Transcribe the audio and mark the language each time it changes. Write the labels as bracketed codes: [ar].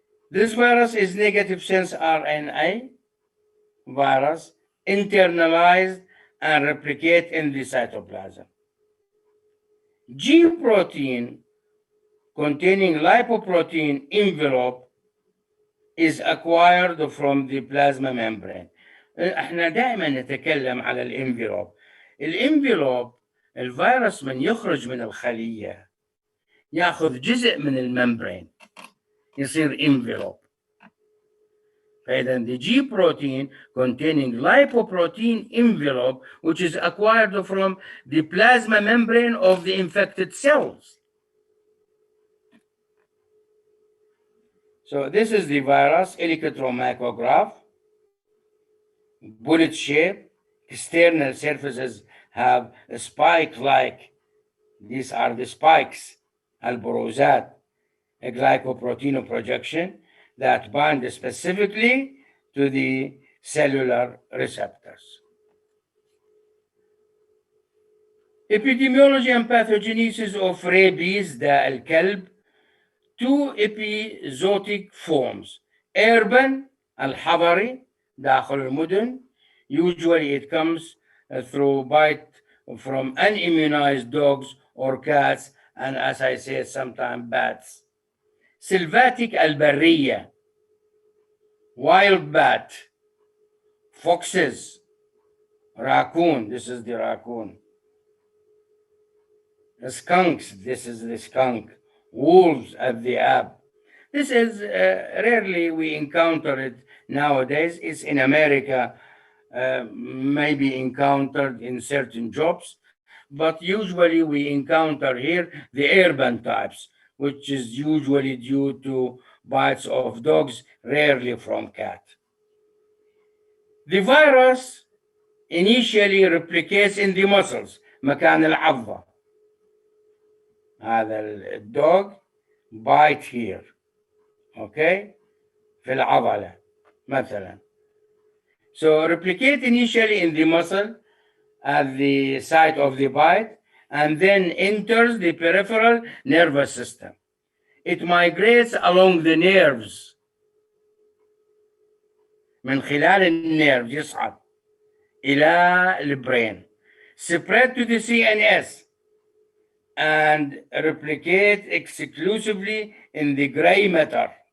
[en] This virus is negative sense RNA virus, internalized and replicate in the cytoplasm. G protein containing lipoprotein envelope is acquired from the plasma membrane. [ar] احنا دائما نتكلم على الانفلوب. الانفلوب الفيروس من يخرج من الخلية ياخذ جزء من الممبرين يصير envelope. فإذا [en] the G protein containing lipoprotein envelope, which is acquired from the plasma membrane of the infected cells. So this is the virus, electromicrograph, bullet shape, external surfaces have a spike-like, these are the spikes, البروزات, a glycoprotein projection that bind specifically to the cellular receptors. Epidemiology and pathogenesis of rabies, [ar] داء الكلب. [en] Two epizootic forms. [ar] Urban, الحضري, داخل المدن. [en] Usually it comes through bite from unimmunized dogs or cats, and as I said, sometimes bats. Sylvatic [ar] البرية, [en] wild bat, foxes, raccoon, this is the raccoon. Skunks, this is the skunk. Wolves at the app. This is rarely we encounter it nowadays. It's in America, maybe encountered in certain jobs, but usually we encounter here the urban types, which is usually due to bites of dogs, rarely from cat. The virus initially replicates in the muscles, [ar] مكان العضة. هذا [en] الدوغ bite here. [ar] okay, في العضلة مثلا. [en] So replicate initially in the muscle at the site of the bite and then enters the peripheral nervous system. It migrates along the nerves [ar] من خلال النيرف يصعد إلى البرين, [en] spread to the CNS and replicate exclusively in the gray matter.